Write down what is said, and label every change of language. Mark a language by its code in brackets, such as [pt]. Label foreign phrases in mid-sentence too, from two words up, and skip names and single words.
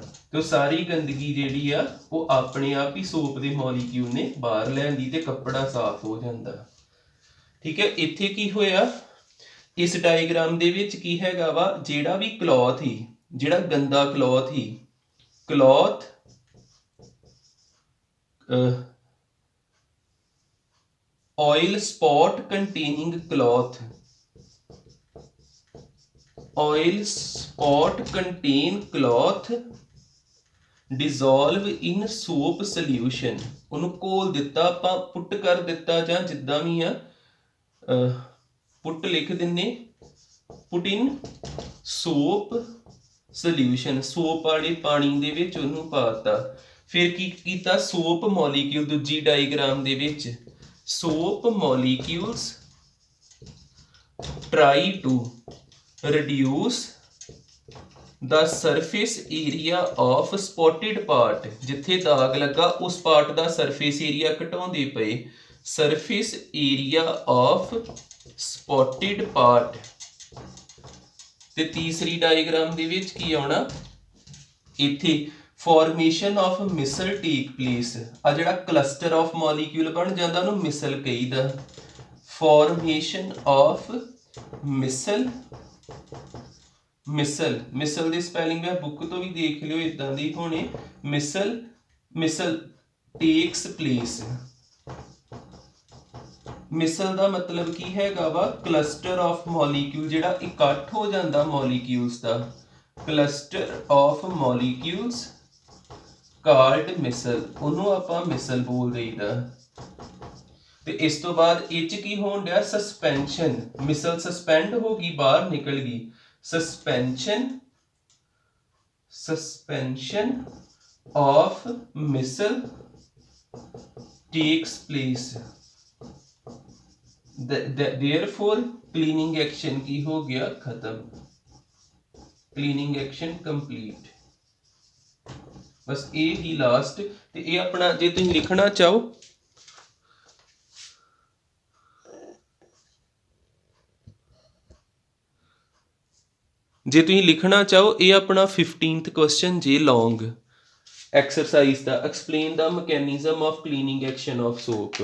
[pa] ਤੇ ਸਾਰੀ ਗੰਦਗੀ ਜਿਹੜੀ ਆ ਉਹ ਆਪਣੇ ਆਪ ਹੀ ਸੋਪ ਦੇ ਮੋਲੀਕਿਊਲ ਨੇ ਬਾਹਰ ਲੈਂਦੀ ਤੇ ਕੱਪੜਾ ਸਾਫ਼ ਹੋ ਜਾਂਦਾ। ਠੀਕ ਹੈ, ਇੱਥੇ ਕੀ ਹੋਇਆ, ਇਸ ਡਾਇਗਰਾਮ ਦੇ ਵਿੱਚ ਕੀ ਹੈਗਾ ਵਾ, ਜਿਹੜਾ ਵੀ ਕਲੌਥ ਹੀ, ਜਿਹੜਾ ਗੰਦਾ ਕਲੌਥ ਹੀ, ਕਲੌਥ [en] oil spot containing cloth, oil spot contain cloth dissolve in soap solution, [pa] ਉਹਨੂੰ ਘੋਲ ਦਿੱਤਾ ਆਪਾਂ, ਪੁੱਟ ਕਰ ਦਿੱਤਾ ਜਾਂ ਜਿੱਦਾਂ ਵੀ ਆ, ਪੁੱਟ ਲਿਖ ਦਿੰਨੇ, [en] put in soap solution, [pa] ਸੋਪ ਵਾਲੇ ਪਾਣੀ ਦੇ ਵਿੱਚ ਉਹਨੂੰ ਪਾਤਾ। ਫਿਰ ਕੀ ਕੀਤਾ, [en] soap molecule [pa] ਦੂਜੀ ਡਾਇਗਰਾਮ ਦੇ ਵਿੱਚ, [en] soap molecules try to reduce the surface area of spotted part, [pa] ਜਿੱਥੇ ਦਾਗ ਲੱਗਾ ਉਸ ਪਾਰਟ ਦਾ [en] surface area [pa] ਘਟਾਉਂਦੇ ਪਏ, [en] surface area of spotted part। [pa] ਤੇ ਤੀਸਰੀ ਡਾਇਗਰਾਮ ਦੇ ਵਿੱਚ ਕੀ ਆਉਣਾ, ਇੱਥੇ [en] formation of missile take place, [pa] ਆ ਜਿਹੜਾ [en] cluster of molecule [pa] ਬਣ ਜਾਂਦਾ ਉਹਨੂੰ ਮਿਸਲ ਕਹੀਦਾ। [en] formation of missile, [pa] ਮਿਸਲ ਦੀ ਸਪੈਲਿੰਗ ਮੈਂ ਬੁੱਕ ਤੋਂ ਵੀ ਦੇਖ ਲਿਓ, ਇਦਾਂ ਦੀ ਹੋਣੀ, ਮਿਸਲ [en] takes place। [pa] ਮਿਸਲ ਦਾ ਮਤਲਬ ਕੀ ਹੈਗਾ ਵਾ, [en] cluster of molecule, [pa] ਜਿਹੜਾ ਇਕੱਠ ਹੋ ਜਾਂਦਾ molecules ਦਾ, [en] cluster of molecules called missile, [pa] ਉਹਨੂੰ ਆਪਾਂ ਮਿਸਲ ਬੋਲ ਦਈਦਾ। ਤੇ ਇਸ ਤੋਂ ਬਾਅਦ ਇਹ ਚ ਕੀ ਹੋਣ ਡਿਆ, ਸਸਪੈਂਸ਼ਨ, [en] micelle suspend [pa] ਹੋ ਗਈ, ਬਾਹਰ ਨਿਕਲ ਗਈ, [en] suspension of missile takes place, therefore cleaning action [pa] ਕੀ ਹੋ ਗਿਆ, ਖਤਮ, [en] cleaning action complete। [pa] ਬਸ ਇਹ ਹੀ ਲਾਸਟ। ਤੇ ਇਹ ਆਪਣਾ ਜੇ ਤੁਸੀਂ ਲਿਖਣਾ ਚਾਹੋ, ਇਹ ਆਪਣਾ 15th ਕੁਐਸਚਨ ਜੇ [en] long exercise [pa] ਦਾ, [en] explain the mechanism of cleaning action of soap.